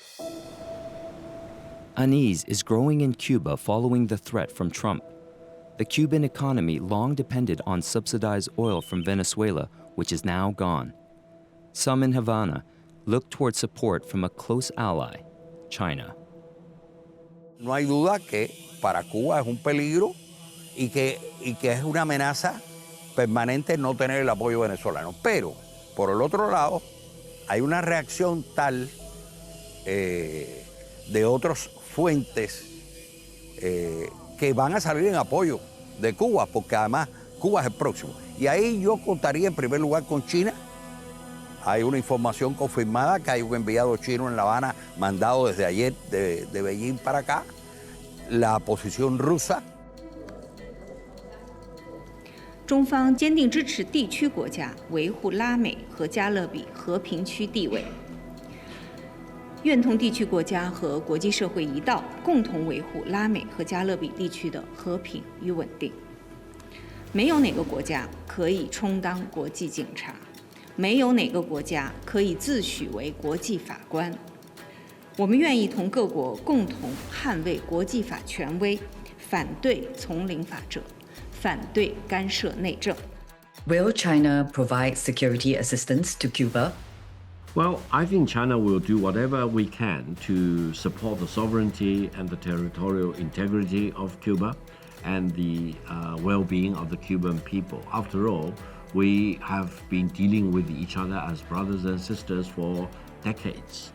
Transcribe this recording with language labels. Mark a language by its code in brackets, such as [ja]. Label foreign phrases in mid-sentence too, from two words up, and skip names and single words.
[en] Unease is growing in Cuba following the threat from Trump. The Cuban economy long depended on subsidized oil from Venezuela, which is now gone. Some in Havana look toward support from a close ally, China. [es] No hay duda que para Cuba es un peligro y que es una amenaza permanente no tener el apoyo venezolano. Pero, por el otro lado, hay una reacción tal de otras fuentes que van a salir en apoyo de Cuba, porque además Cuba es el próximo. Y ahí yo contaría en primer lugar con China. Hay una información confirmada que hay un enviado chino en La Habana mandado desde ayer de Beijing para acá. La posición rusa. [zh] 中方坚定支持地区国家维护拉美和加勒比和平区地位，愿同地区国家和国际社会一道，共同维护拉美和加勒比地区的和平与稳定。没有哪个国家可以充当国际警察，没有哪个国家可以自诩为国际法官。我们愿意同各国共同捍卫国际法权威，反对从零法者，反对干涉内政。 [en] Will China provide security assistance to Cuba? Well, I think China will do whatever we can to support the sovereignty and the territorial integrity of Cuba and the well-being of the Cuban people. After all, we have been dealing with each other as brothers and sisters for decades.